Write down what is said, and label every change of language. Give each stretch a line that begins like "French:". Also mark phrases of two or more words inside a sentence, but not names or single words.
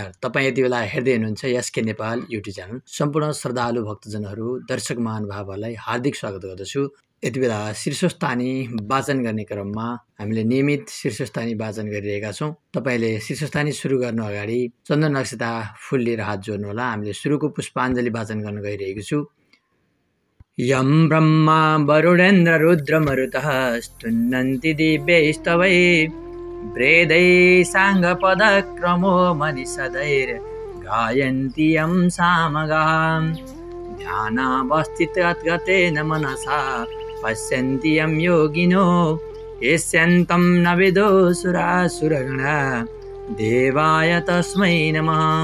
Nepali: तपाईँ यति बेला हेर्दै हुनुहुन्छ एसके नेपाल युट्युब च्यानल। सम्पूर्ण श्रद्धालु भक्तजनहरू, दर्शक महानुभावहरूलाई हार्दिक स्वागत गर्दछु। यति बेला शीर्षस्थानी वाचन गर्ने क्रममा हामीले नियमित शीर्षस्थानी वाचन गरिरहेका छौँ। तपाईँले शीर्षस्थानी सुरु गर्नु अगाडि चन्दन नक्षता फुल लिएर हात जोड्नुहोला। हामीले सुरुको पुष्पाञ्जली वाचन गर्न गइरहेको छु।
Sanskrit: यं ब्रह्मा वरुणेन्द्र रुद्र मरुतः स्तुन्नन्ति दिव्यैस्तवै वेदै साङ्गपदक्रमो मनिषदैर् गायन्ति यं सामगां ध्यानावस्थितगतेन मनसा पश्यन्ति यं योगिनो यस्यन्तं न विदो सुरासुरगणा देवाय तस्मै नमः।